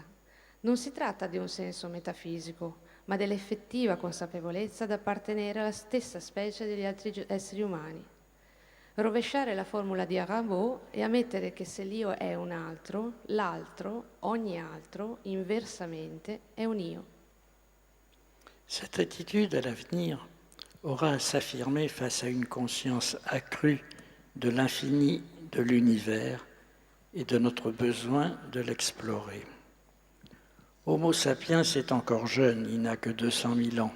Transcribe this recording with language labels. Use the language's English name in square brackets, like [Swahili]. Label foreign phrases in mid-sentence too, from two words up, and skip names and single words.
[Italian] Non si tratta di un senso metafisico, ma dell'effettiva consapevolezza d'appartenere alla stessa specie degli altri esseri umani. Rovesciare la formula di Rimbaud e ammettere che se l'io è un altro, l'altro, ogni altro, inversamente, è un io. [French] Cette attitude à l'avenir aura à s'affirmer face à une conscience accrue de l'infini de l'univers et de notre besoin de l'explorer. Homo sapiens est encore jeune, il n'a que 200 000 ans.